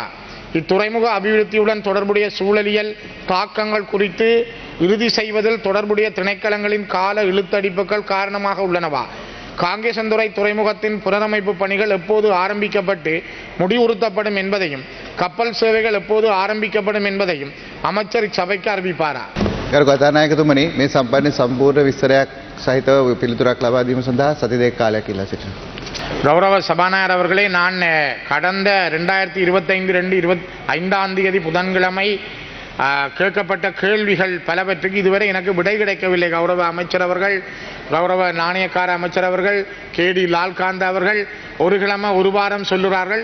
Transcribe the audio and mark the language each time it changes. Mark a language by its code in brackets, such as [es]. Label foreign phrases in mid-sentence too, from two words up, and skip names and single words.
[ta] இத்துறைமுக அபிவிருத்தியுடன் தொடர்புடைய சூழலியல் தாக்கங்கள் குறித்து இறுதி செய்வதில் தொடர்புடைய திணைக்களங்களின் கால இழுத்தடிப்புகள் காரணமாக உள்ளனவா? காங்கேசன்துறை துறைமுகத்தின் புனரமைப்பு பணிகள் எப்போது ஆரம்பிக்கப்பட்டு முடிவுறுத்தப்படும் என்பதையும் கப்பல் சேவைகள் எப்போது ஆரம்பிக்கப்படும் என்பதையும் அமைச்சர் இச்சபைக்கு அறிவிப்பாரா? [si] කතානායකතුමනි, මේ සම්පන්න සම්පූර්ණ විස්තරයක් සහිතව පිළිතුරක් ලබා දීම සඳහා සති දෙක කාලයක් ඉල්ලා සිටිනවා. [ta] கௌரவ சபாநாயகர் அவர்களே, நான் கடந்த 2025 புதன்கிழமை கேட்கப்பட்ட கேள்விகள் பலவற்றுக்கு இதுவரை எனக்கு விடை கிடைக்கவில்லை. கௌரவ அமைச்சர் அவர்கள், கௌரவ நாணயக்கார அமைச்சர் அவர்கள், கேடி லால்காந்த் அவர்கள் ஒரு கிழமை ஒரு வாரம் சொல்லுகிறார்கள்.